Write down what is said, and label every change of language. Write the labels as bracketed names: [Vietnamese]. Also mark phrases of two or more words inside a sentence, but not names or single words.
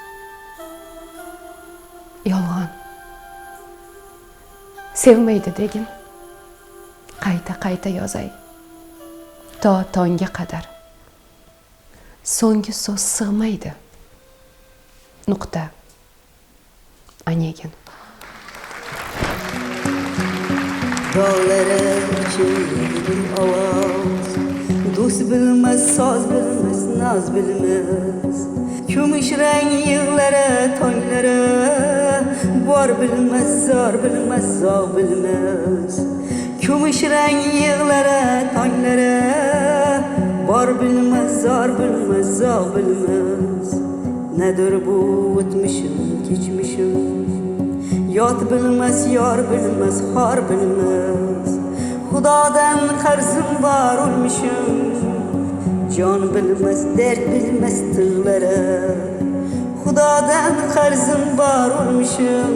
[Uzbek] Yolg'on. Sevmaydi degin. Qayta yozay. To tongga qadar. So'nggi so'z sig'maydi. Nuqta. Onegin. [Turkish] Dağlara çevirdim avaz, dost bilmez, saz bilmez, naz bilmez. Kumuş renk yığlara, tonlara, var bilmez, zar bilmez, zağ bilmez. Kumuş renk yığlara, tonlara, var bilmez, zar bilmez, zağ bilmez. [Uzbek] Nedir bu o'tmishim, kechmishim? Yot bilmez, yor bilmez, xor bilmez. Xudodan qarzim bor o'lmishim. Jon bilmez, dard bilmez tig'lara. Xudodan qarzim bor o'lmishim.